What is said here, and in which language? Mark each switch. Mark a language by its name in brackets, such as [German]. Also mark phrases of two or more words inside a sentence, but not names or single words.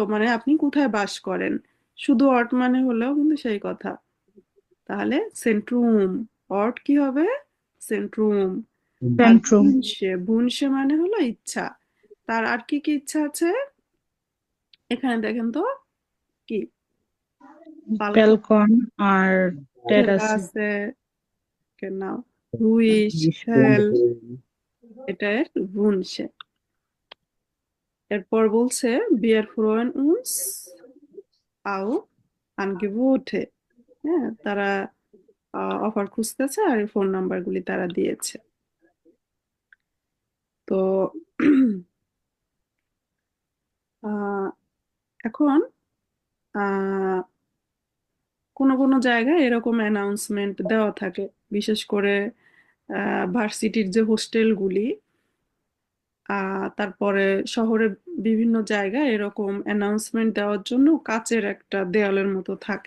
[Bangla] মানে আপনি কোথায় বাস করেন, শুধু অর্ট মানে হলেও কিন্তু সেই কথা। তাহলে সেন্ট্রুম, অর্ট কি হবে? সেন্ট্রুম। আর Centrum. বুনসে, বুনসে মানে হলো ইচ্ছা। তার আর কি কি ইচ্ছা আছে এখানে দেখেন তো, কি? বালকন, [English] Balkon or terrace. [Bangla] টেরাসে, [German] genau, ruhig, Ruhig und hell, hell. [Bangla] এটা এর Wünsche। এরপর বলছে [German] wir freuen uns auf Angebote। [Bangla] হ্যাঁ, তারা অফার খুঁজতেছে আর ফোন নাম্বারগুলি তারা দিয়েছে। তো আহ, এখন আহ, কোনো কোনো জায়গায় এরকম অ্যানাউন্সমেন্ট দেওয়া থাকে, বিশেষ করে ভার্সিটির যে হোস্টেলগুলি, তারপরে শহরে বিভিন্ন জায়গায় এরকম অ্যানাউন্সমেন্ট দেওয়ার জন্য কাচের একটা দেয়ালের মতো থাকে।